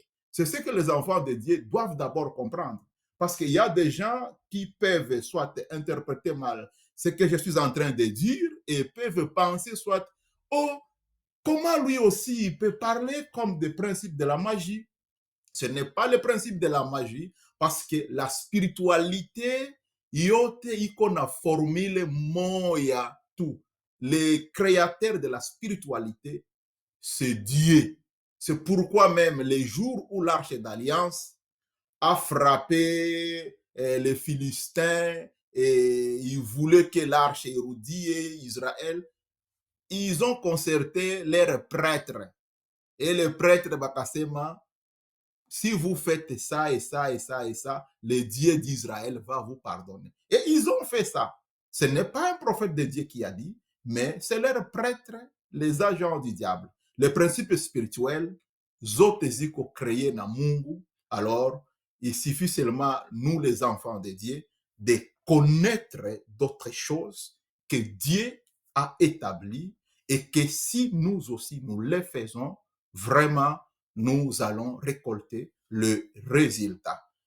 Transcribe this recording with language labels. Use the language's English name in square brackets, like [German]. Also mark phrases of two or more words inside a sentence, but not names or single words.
[French] C'est ce que les enfants de Dieu doivent d'abord comprendre. Parce qu'il y a des gens qui peuvent soit interpréter mal ce que je suis en train de dire et peuvent penser soit, oh, comment lui aussi il peut parler comme des principes de la magie. Ce n'est pas le principe de la magie parce que la spiritualité, [Swahili] yote iko na formule moya tout. [French] Le créateur de la spiritualité, c'est Dieu. C'est pourquoi même les jours où l'arche d'alliance a frappé les Philistins et ils voulaient que l'arche érudie Israël, ils ont concerté leurs prêtres. Et les prêtres, Bakasema, si vous faites ça et ça et ça et ça, le Dieu d'Israël va vous pardonner. Et ils ont fait ça. Ce n'est pas un prophète de Dieu qui a dit, mais c'est leurs prêtres, les agents du diable. Les principes spirituels, [Swahili] zote ziko créés na Mungu, [French] alors il suffit seulement, nous les enfants de Dieu, de connaître d'autres choses que Dieu a établies et que si nous aussi nous les faisons, vraiment, nous allons récolter le résultat.